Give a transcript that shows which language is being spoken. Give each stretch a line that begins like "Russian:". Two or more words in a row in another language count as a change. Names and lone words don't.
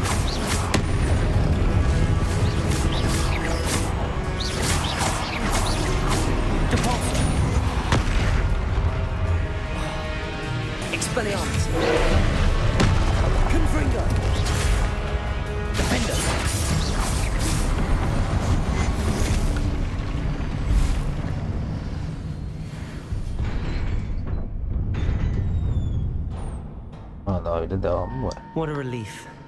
Latin: Depulso! Expelliarmus! Confringo! Defendo!
Turkish: Hala öyle devamı var.
English: What a relief.